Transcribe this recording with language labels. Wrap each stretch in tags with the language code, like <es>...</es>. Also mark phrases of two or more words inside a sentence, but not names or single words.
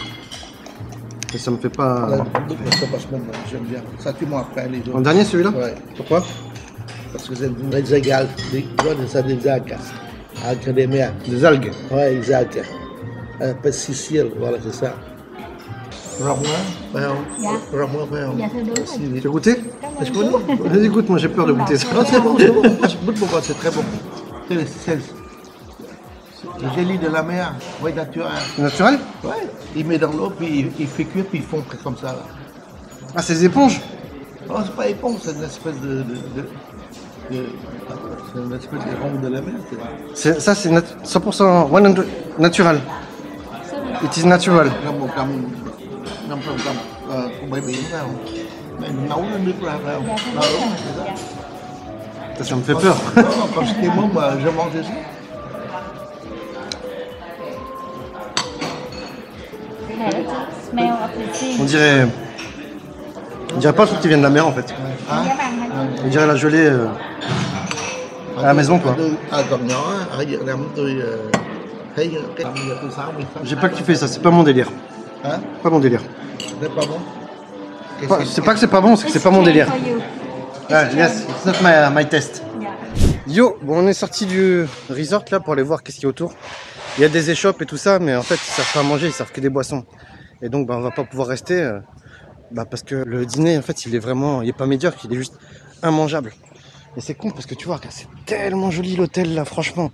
<fr>Et ça me fait pas. Là, c'est vachement bon. J'aime bien. Ça, tu m'en après les autres. En dernier, celui-là? Ouais. Pourquoi? Parce que c'est des algues. Ça des algues. Algues des mers. Des algues. Ouais, des algues. Un peu Sicile, voilà, c'est ça. Ramon,</fr> <vi>Dạ thưa đúng rồi.</vi> <fr>Tu as goûté? Est-ce que vous Vas-y, goûte, moi j'ai peur de goûter ça. Non, c'est bon, c'est bon. Goûte pour moi, c'est très bon. C'est le jelly de la mer, oui, naturel. C'est naturel? Ouais, il met dans l'eau, puis il fait cuire, puis il fond comme ça. Là. Ah, c'est des éponges? Non, c'est pas éponge, c'est une espèce de c'est une espèce de rond de la mer. Ça, c'est 100% 100% natural.</fr> <en>It is natural.</en> <vi>Comme bãi biển phải không? Mày nấu lên nước ra phải không? Dạ thưa đúng rồi. Dạ.</vi> <fr>Ça me fait peur. Non, parce que moi, je mange ça.</fr> <vi>Này nó</vi> <en>smell of the sea.</en> <fr>On dirait pas le truc qui vient de la mer en fait.</fr> <vi>Giá vàng hay không?</vi> <fr>On dirait la gelée à la maison quoi.</fr> <vi>Còn nhỏ ở Việt Nam tôi thấy cái giờ tôi 60.</vi> <fr>J'ai pas kiffé ça, c'est pas mon délire. Hein? Pas mon délire. C'est pas bon? C'est pas que c'est pas bon, c'est que c'est pas mon délire.</fr> <en>For you. Ah, yes, it's not my test.</en> <vi>Dạ.</vi> <fr>Yo, bon, on est sorti du resort là pour aller voir qu'est-ce qu'il y a autour. Il y a des échoppes et tout ça, mais en fait ils servent pas à manger, ils servent que des boissons. Et donc on va pas pouvoir rester parce que le dîner en fait il est pas médiocre, il est juste immangeable. Et c'est con parce que tu vois, c'est tellement joli l'hôtel là, franchement.</fr>